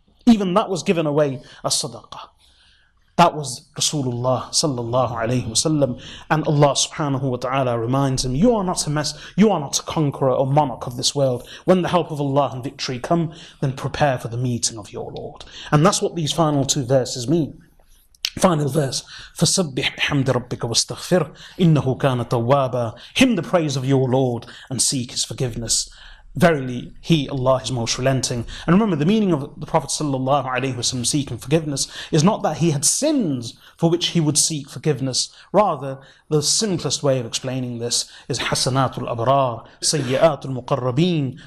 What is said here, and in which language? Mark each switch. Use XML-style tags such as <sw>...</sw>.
<en>Even that was given away as sadaqah. That was Rasulullah sallallahu alaihi wasallam, and Allah subhanahu wa ta'ala reminds him, you are not a conqueror or monarch of this world. When the help of Allah and victory come, then prepare for the meeting of your Lord. And that's what these final two verses mean. Final verse,</en> <ar>فَسَبِّحْ بِحَمْدِ رَبِّكَ وَاسْتَغْفِرْ إِنَّهُ كَانَ تَوَّابًا.</ar> <en>Hymn the praise of your Lord and seek his forgiveness. Verily, he, Allah, is most relenting. And remember, the meaning of the Prophet ﷺ seeking forgiveness is not that he had sins for which he would seek forgiveness. Rather, the simplest way of explaining this is hasanatul abrar, sayyiatul muqarrabeen.</en>